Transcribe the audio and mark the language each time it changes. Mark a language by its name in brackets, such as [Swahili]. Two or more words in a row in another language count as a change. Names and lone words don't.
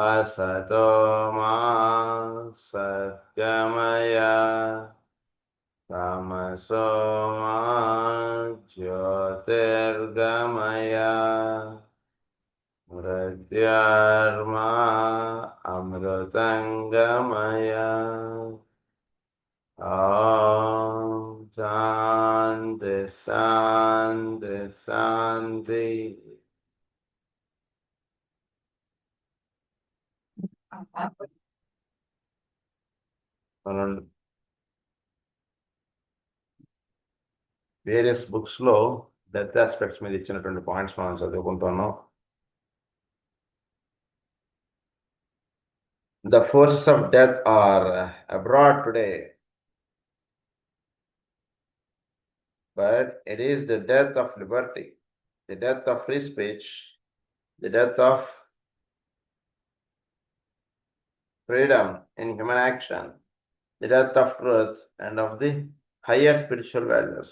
[Sanskrit] असतो मा सद्गमय तमसो मा ज्योतिर्गमय मृत्योर्मा अमृतङ्गमय। ॐ शान्ति शान्ति शान्ति। [Telugu] మనం [English] various books [Telugu] లో [English] death aspects [Telugu] మీద ఇచ్చినటువంటి పాయింట్స్ మనం చదువుకుంటున్నాం. [English] The forces of death are abroad today, but it is the death of liberty, the death of free speech, the death of freedom in human action, the death of truth, and of the higher spiritual values.